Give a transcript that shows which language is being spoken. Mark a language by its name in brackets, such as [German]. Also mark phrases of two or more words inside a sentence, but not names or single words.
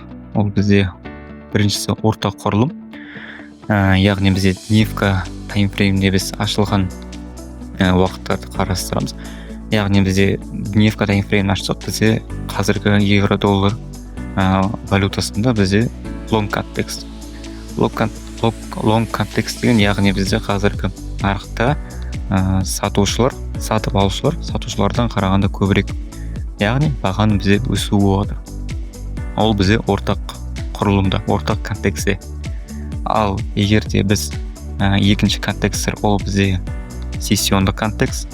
[Kazakh] Ол бізде біріншісі ортақ құрылым. Яғни бізде дневка таймфреймде біз ашылған уақыттарды қарастырамыз. Яғни бізде дневка таймфреймін ашсақ, бізде қазіргі евро-доллар валютасында бізде [English] long context. Long context [Kazakh] деген, яғни бізде қазіргі нарықта сатушылардан қарағанда көбірек, яғни бағаның бізде өсуі болады. Ол бізде ортақ құрылымда, ортақ контекстте. Ал егер де біз екінші контекстер, ол бізде сессиондық контекст.